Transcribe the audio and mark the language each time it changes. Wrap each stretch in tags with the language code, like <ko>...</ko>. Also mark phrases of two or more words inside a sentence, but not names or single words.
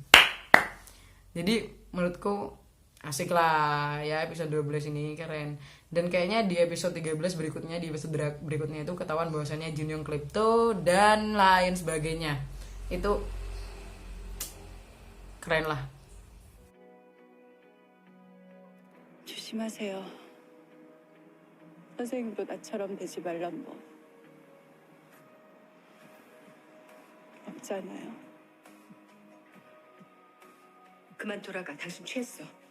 <id>Jadi menurutku asik lah ya episode 12 ini, keren. Dan kayaknya di episode 13 berikutnya, di episode berikutnya itu ketahuan bahwasannya Jin Young Klepto dan lain sebagainya. Itu keren lah.</id> <ko>조심하세요. 선생님도 나처럼 되지 말란 법 없잖아요. 그만 돌아가. 당신 취했어.</ko>